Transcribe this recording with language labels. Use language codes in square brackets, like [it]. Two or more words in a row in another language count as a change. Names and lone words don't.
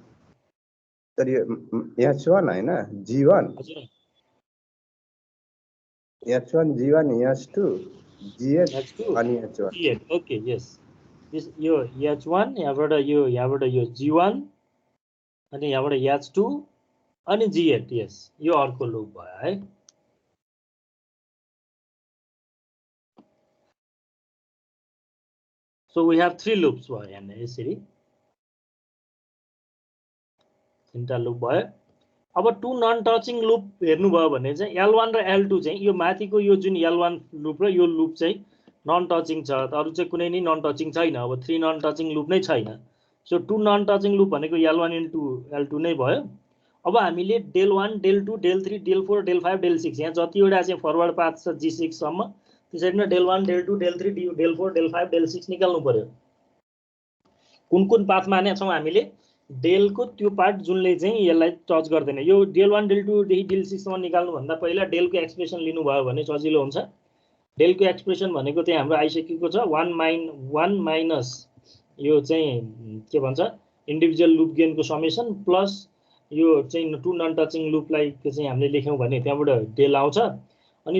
[ne] सर यो H1 हैन, G1 H1 G1 H2 G8 अनि H1। [en] okay yes, [ne] यो H1 यहाँबाट यो G1 अनि यहाँबाट H2 अनि G8 यस यो अर्को लुप भयो है [en] So we have 3 loops [ne] भयो यहाँ यसरी तीनटा लुप भयो अब 2 [en] non touching loop [ne] हेर्नु भयो भने चाहिँ L1 र L2 चाहिँ यो माथिको यो जुन L1 लुप र यो लुप चाहिँ [en] non touching [ne] छ अरु चाहिँ कुनै नै [en] non touching [ne] छैन अब 3 [en] non touching loop [ne] नै छैन [en] so 2 non touching loop [ne] भनेको [en] L1 into L2 [ne] नै भयो अब हामीले [en] del 1 del 2 del 3 del 4 del 5 del 6 [ne] यहाँ जतिवटा चाहिँ [en] forward path [ne] छ G6 सम्म त्यसैमा [en] del 1 del 2 del 3 del 4 del 5 del 6 [ne] निकाल्नु पर्यो कुन पाथमा नै छौं हामीले डेलको त्यो पार्ट जुनले चाहिँ यसलाई टच गर्दैन यो [en] del 1 del 2 [ne] देखि del 6 सम्म निकाल्नु भन्दा पहिला डेलको एक्सप्रेसन लिनु भयो भने सजिलो हुन्छ डेलको एक्सप्रेसन भनेको चाहिँ हाम्रो आइसकेको छ 1 माइनस यो चाहिँ के भन्छ [en] individual loop gainको summation plus [ne] यो चाहिँ 2 [en] non touching loopलाई [ne] चाहिँ हामीले लेख्यौं भने त्यहाँबाट डेल आउँछ अनि